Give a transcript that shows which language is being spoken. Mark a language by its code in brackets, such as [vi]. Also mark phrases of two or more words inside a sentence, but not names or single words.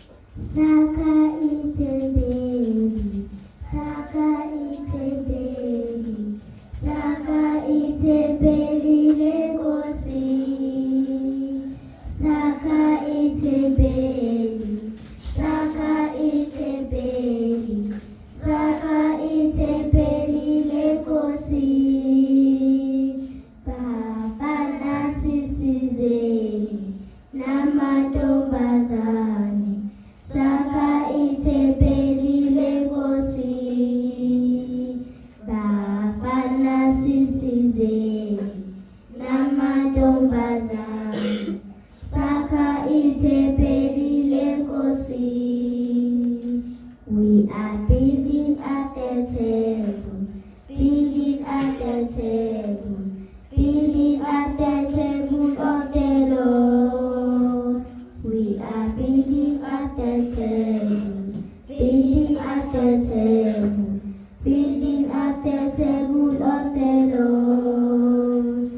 [zu] Saka itembeli, saka itembeli, saka itembeli lenkosi. Saka itembeli, saka itembeli, saka itembeli lenkosi. Bafana sisizeni namantombazane, saka itembeli lenkosi. Bafana sisizeni namantombazane, saka itembeli lenkosi. [en] We are building at the table, building at the table, building at the table of the Lord. We are building at the table, building at the table, building at the table of the Lord.